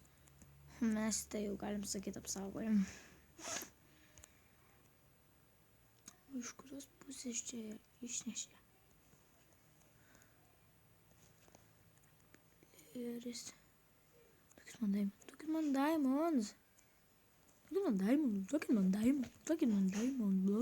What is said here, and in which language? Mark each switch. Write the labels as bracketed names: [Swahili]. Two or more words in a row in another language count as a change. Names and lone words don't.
[Lithuanian] Mes tai jau galim sakyti apsaugojim. Iš kurios pusės čia išnešė? Ir jis... Duokit man diamonds. [English] Look at my diamonds. Look at my diamonds. Look at my diamonds.